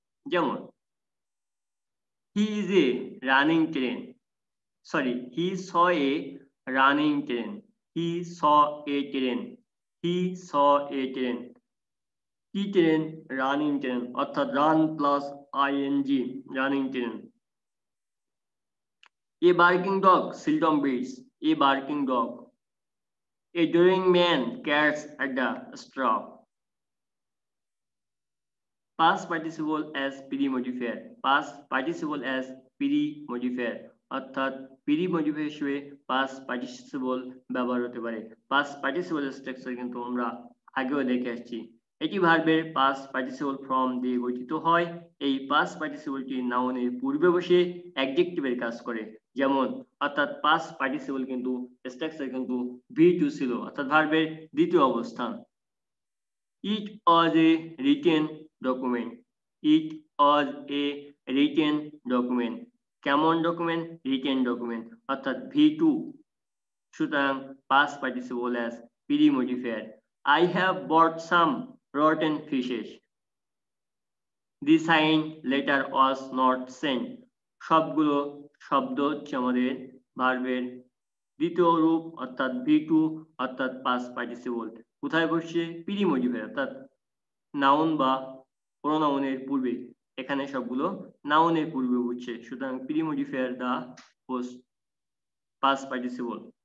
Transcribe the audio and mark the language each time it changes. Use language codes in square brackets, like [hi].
[en] যেমন he is a running train, sorry, he saw a running train. He saw a train, he saw a train. [bn] কি train? [en] Running train, অর্থাৎ run plus I N G, running train. A barking dog seldom bites, a barking dog. A doing man catches at the straw. Past participle as pre modifier. Past participle as pre modifier, [bn] অর্থাৎ pre modifier হিসেবে past participle ব্যবহার হতে পারে। Past participle structure কিন্তু আমরা আগেও দেখে আসছি। এটি ভার্বের পাস্ট পার্টিসিপল ফর্ম দিয়ে গঠিত হয়। এই পাস্ট পার্টিসিপলটি নাউনের পূর্বে বসে অ্যাডজেক্টিভের কাজ করে। যেমন অর্থাৎ পাস্ট পার্টিসিপল কিন্তু স্ট্রাকচার কিন্তু V2 ছিল, অর্থাৎ ভার্বের দ্বিতীয় অবস্থান। [en] It was a written document. It was a written document. [bn] কেমন ডকুমেন্ট? [en] Written document, অর্থাৎ V2। সুতরাং past participle as pre modifier. I have bought some rotten fishes. The signed letter was not sent. [bn] সবগুলো শব্দ হচ্ছে আমাদের ভার্বের দ্বিতীয় রূপ, অর্থাৎ V2, অর্থাৎ past participle। কোথায় বসছে? প্রি মডিফায়ার, অর্থাৎ নাউন বা প্রোনাউনের পূর্বে। এখানে সবগুলো নাউনের পূর্বে বসছে, সুতরাং প্রি মডিফায়ার দা past participle।